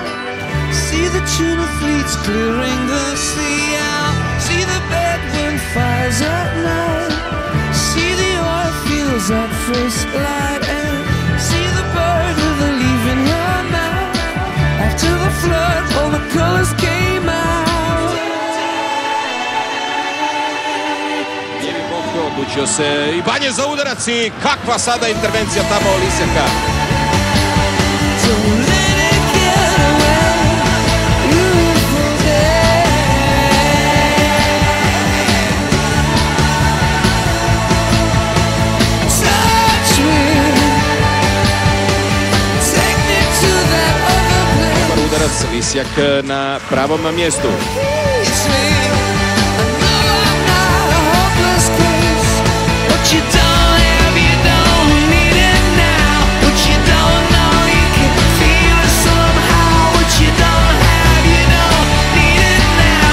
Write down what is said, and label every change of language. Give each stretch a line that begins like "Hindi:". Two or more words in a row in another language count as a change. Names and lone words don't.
English: See the tuna fleets clearing the sea out. See the bedroom fires at night. See the oil fields at first light. And see the bird with a leaf in her mouth. After the flood, all the colors came out.
Croatian: Lijevi Bokto odlučio se i Banje za udarac i kakva sada intervencija tamo Lisjaka.
English: So let it get away, beautiful day. Touch me, take me to that other place.
Croatian: Udarac Lisjak na pravom mjestu.
English: It's me, I know I'm not a hopeless case. What you don't have, you don't need it now. What you don't know, you can feel it somehow. What you don't have, you don't need it now.